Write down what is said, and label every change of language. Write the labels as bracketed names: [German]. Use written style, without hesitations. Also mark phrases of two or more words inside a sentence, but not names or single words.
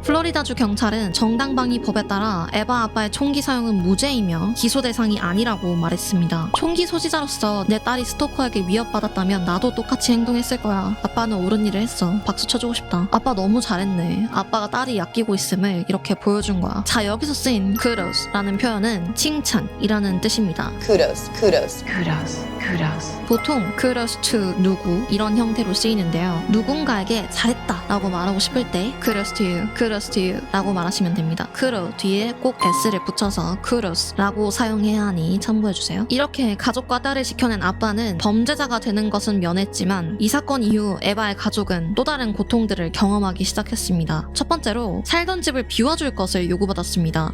[Korean] 플로리다주 경찰은 정당방위 법에 따라 에바 아빠의 총기 사용은 무죄이며 기소 대상이 아니라고 말했습니다. 총기 소지자로서 내 딸이 스토커에게 위협받았다면 나도 똑같이 행동했을 거야. 아빠는 옳은 일을 했어. 박수 쳐주고 싶다. 아빠 너무 잘했네. 아빠가 딸이 아끼고 있음을 이렇게 보여준 거야. 자, 여기서 쓰인 kudos 라는 표현은 칭찬이라는 뜻입니다. [English] Kudos. kudos, kudos. kudos, kudos. [Korean] 보통 [English] kudos to [Korean] 누구 이런 형태로 쓰이는데요. 누군가에게 잘했다 라고 말하고 싶을 때 [English] kudos to you [Korean] 라고 말하시면 됩니다. kudo 뒤에 꼭 s를 붙여서 kudos 라고 사용해야 하니 참고해주세요. 이렇게 가족과 딸을 지켜낸 아빠는 범죄자가 되는 것은 면했지만 이 사건 이후 에바의 가족은 또 다른 고통들을 경험하기 시작했습니다. 첫 번째로 살던 집을 비워줄 것을 요구받았습니다.